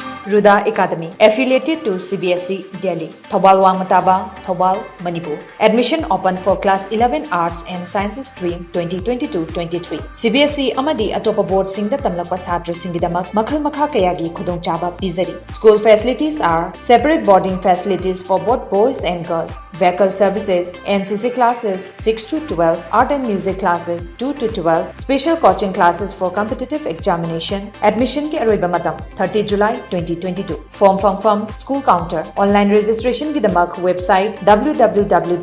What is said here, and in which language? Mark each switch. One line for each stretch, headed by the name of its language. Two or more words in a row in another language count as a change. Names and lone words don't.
English: Ruda Academy, affiliated to CBSE Delhi. Thobal Wangmataba, Thobal, Manipur. Admission open for class 11 Arts and Sciences stream 2022-23.
Manipuri: CBSE amadi atopa board singda tamlakpa satri singidamak makhal makha kayagi khudong chaba pizari.
English: School facilities are separate boarding facilities for both boys and girls, vehicle services, NCC classes 6 to 12, art and music classes 2 to 12, special coaching classes for competitive examination.
Manipuri: Admission ki aroiba matam 30 July 2022.
English: Form from school counter. Online registration
Manipuri: ki damak
English: website www